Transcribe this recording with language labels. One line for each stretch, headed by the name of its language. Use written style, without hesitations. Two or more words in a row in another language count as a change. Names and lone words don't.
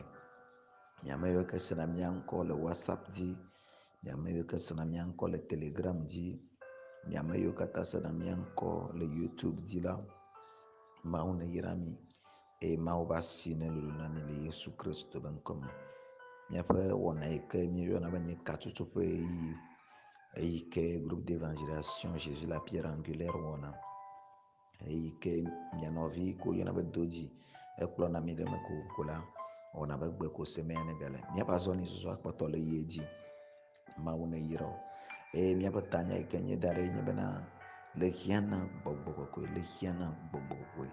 Ewe: Mi ame yiwo ke sena mia ŋkɔ le WhatsApp dzi, mi ame yiwo ke sena mia ŋkɔ le Telegram dzi, mi ame yiwo katã sena mia ŋkɔ le YouTube dzi la, Mawu ne yra mi eye Mawu ƒe asi ne lolo na mi le Yesu Kristo be ŋkɔ me. Miaƒe wɔna yi ke míeyɔna be nye katsotso ƒe ɣeyiɣi eyi ke groupe d'évangélisation Jésus la pierre angulaire wɔna, eyi ke mia nɔvi ko yɔna be dodzi ekplɔna mi ɖe eme kokoko la wɔna be gbe ko semea ne gale. Míaƒe azɔli susua kpɔtɔ le ye dzi. Mawu ne yra wo. Eye míaƒe tanya yi ke míeda ɖe nye bena le xia na gbɔgbɔ kɔkɔe, le xia na gbɔgbɔ kɔkɔe.